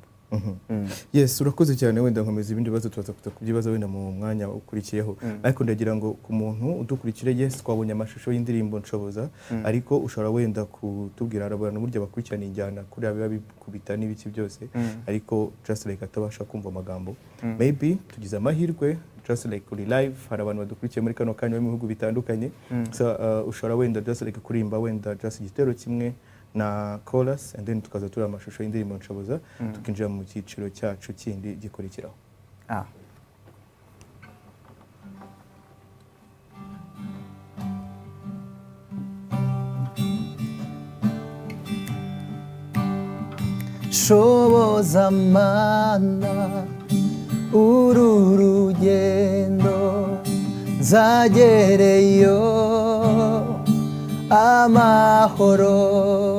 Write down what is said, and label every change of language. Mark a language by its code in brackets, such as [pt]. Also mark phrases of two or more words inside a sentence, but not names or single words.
[rw] Yes, urakoze cyane. Wenda nkomeza ibindi bibazo tubaza kubyibaza wenda mu mwanya ukurikiyeho, ariko ndagira ngo ku muntu udukurikire, yes twabonye amashusho y'indirimbo Nshoboza, ariko ushobora wenda kutubwira abantu burya bakurikirana injyana kuri aba bikubita n'ibiki byose, ariko [en] just like [rw] atabasha kumva amagambo, maybe tugize amahirwe [en] just like [rw] kuri live hari abantu badukurikiye muri kano kanya mu bihugu bitandukanye, so ushobora wenda [en] just like [rw] kurimba wenda just igitero kimwe na [en] chorus, and then [rw] tukaza tura amashusho y'indirimbo Nshoboza, tukinjira mu cyiciro cyacu kindi gikurikiraho. Nshoboza mana uru rugendo nzagereyo amahoro.